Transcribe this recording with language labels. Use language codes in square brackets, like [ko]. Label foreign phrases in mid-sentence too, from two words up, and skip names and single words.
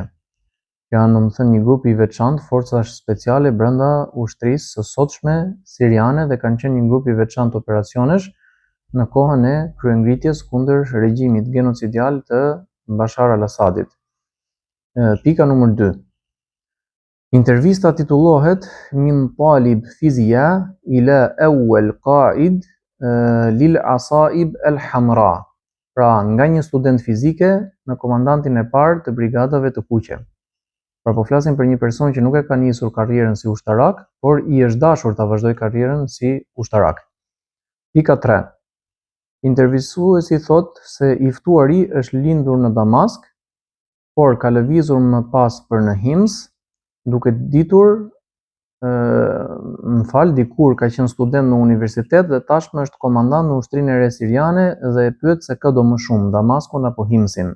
[sq] Janë domethënë një grup i veçantë forcash speciale brenda ushtrisë së sotshme siriane dhe kanë qenë një grup i veçantë operacionesh në kohën e kryengritjes kundër regjimit genocidial të Bashar al-Assadit. Pika numër 2. Intervista titullohet [ar] من طالب فيزياء إلى أول قائد للعصائب الحمراء. [sq] Pra nga një student fizike në komandantin e parë të brigadave të kuqe. Pra po flasim për një person që nuk e ka nisur karrierën si ushtarak, por i është dashur ta vazhdojë karrierën si ushtarak. Pika 3. Intervistuesi thot se i ftuari është lindur në Damask, por ka lëvizur më pas për në Hims, duke ditur dikur ka qenë student në universitet dhe tashmë është komandant në ushtrinë e re siriane dhe e pyet se kë do më shumë, Damaskun apo Himsin.